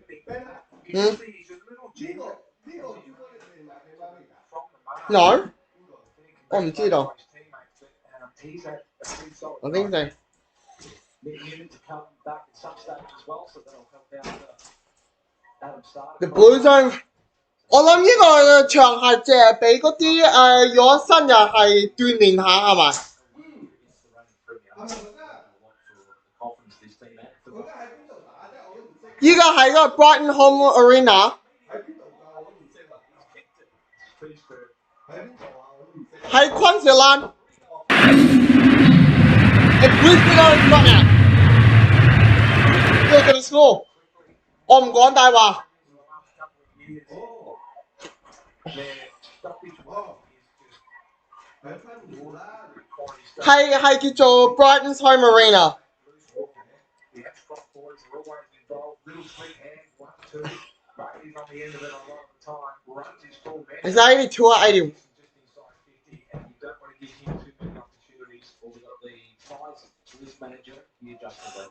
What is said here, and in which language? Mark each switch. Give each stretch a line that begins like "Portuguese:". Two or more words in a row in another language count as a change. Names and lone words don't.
English: You can see he's a little jiggle. From the mark. No. Oh, you did, oh. He's had a pretty solid I think so. Newman to come back at some stage as well, so that'll help out Adam Starr. The Blues are
Cantonese: 我諗呢個場係淨係俾嗰啲如果新人係鍛鍊下係咪？依家喺嗰個 Brighton Homes Arena，喺昆士蘭。
English: And Brisbane are in front now. Look at the score.
Cantonese: 我唔講大話。係叫做 Brighton Homes Arena。
English: Is that 82 or 80? List manager, he adjusted that.